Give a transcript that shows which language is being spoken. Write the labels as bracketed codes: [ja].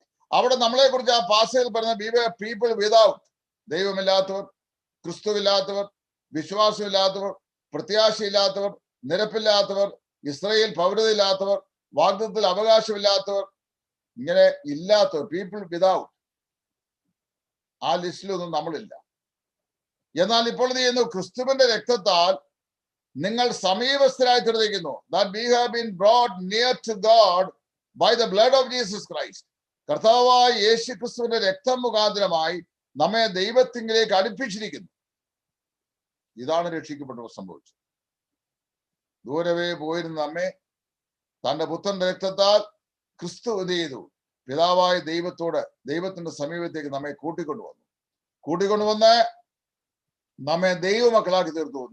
[ml] അവിടെ നമ്മളെ കുറിച്ച് ആ പാസയിൽ പറഞ്ഞ [en] people without, [ml] ദൈവമില്ലാത്തവർ, ക്രിസ്തുവില്ലാത്തവർ, വിശ്വാസമില്ലാത്തവർ, പ്രത്യാശയില്ലാത്തവർ, നിരപ്പില്ലാത്തവർ, ഇസ്രായേൽ പൗരതയില്ലാത്തവർ, വാഗ്ദത്തത്തിൽ അവകാശമില്ലാത്തവർ, ഇങ്ങനെ ഇല്ലാത്തവർ, പീപ്പിൾ വിതൗട്ട്. ആ ലിസ്റ്റിലൊന്നും നമ്മളില്ല. എന്നാൽ ഇപ്പോൾ ഇത് ചെയ്യുന്നു, ക്രിസ്തുവിന്റെ രക്തത്താൽ നിങ്ങൾ സമീപസ്ഥരായി തീർന്നിരിക്കുന്നു. [en] That we have been brought near to God by the blood of Jesus Christ. [ml] കർത്താവായ യേശു ക്രിസ്തുവിന്റെ രക്തം മുഖാന്തരമായി നമ്മെ ദൈവത്തിങ്കിലേക്ക് അടുപ്പിച്ചിരിക്കുന്നു. ഇതാണ് രക്ഷിക്കപ്പെട്ടവർ സംഭവിച്ചത്. ദൂരവേ പോയിരുന്ന നമ്മെ തന്റെ പുത്രന്റെ രക്തത്താൽ ക്രിസ്തു എന്ത് ചെയ്തു? പിതാവായ ദൈവത്തോട്, ദൈവത്തിന്റെ സമീപത്തേക്ക് നമ്മെ കൂട്ടിക്കൊണ്ടുവന്ന് നമ്മെ ദൈവമക്കളാക്കി തീർത്തു.